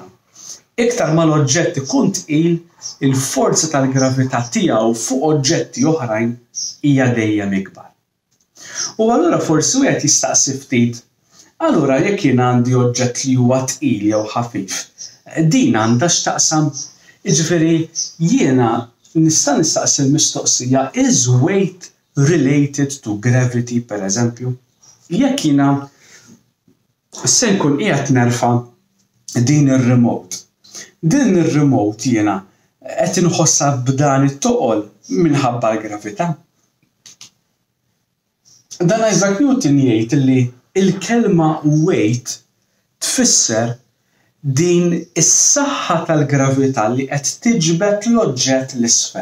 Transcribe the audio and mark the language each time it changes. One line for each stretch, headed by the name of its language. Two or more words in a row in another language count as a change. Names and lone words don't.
Maltese: Iktar ma l-oġġett ikun tqil, il-forza tal-gravità tiegħu fuq oġġetti oħrajn hija dejjem ikbar. U allura forsi wieħed jistaqsi ftit, allura jekk jien għandi oġġett li huwa tqil jew ħafif, din għandha x'taqsam, jiġifieri jiena nista' nistaqsi l-mistoqsija
English: is weight related to gravity
Maltese: pereżempju? Jekk jiena se nkun qiegħed nerfa' din ir-remote. Din ir-remote jiena qed inħossha b'dan it-toqol minħabba l-gravità. Dan Isaac Newton jgħid li l-kelma weight tfisser din is-saħħa tal-gravità li qed tiġbed l-oġġett l-isfel.